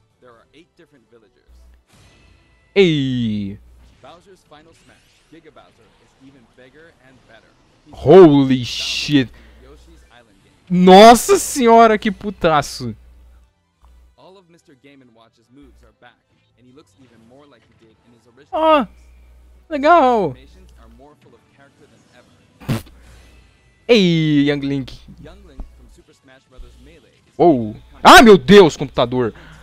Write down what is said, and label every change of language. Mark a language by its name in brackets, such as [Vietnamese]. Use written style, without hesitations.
[English] There are 8 different villagers. Ei! Bowser's final smash, Giga Bowser, is even bigger and better. He's Holy shit! in Yoshi's Island game. [Portuguese] Nossa senhora, que putaço! [English] All of Mr. Game & Watch's moves are back, and he looks even more like he did in his original Ah! games. [Portuguese] Legal! [English] Animations are more full of character than ever. Ei, Young Link. Young Link from Super Smash Bros. Melee is Uou. even coming [Portuguese] Ah, meu Deus, computador.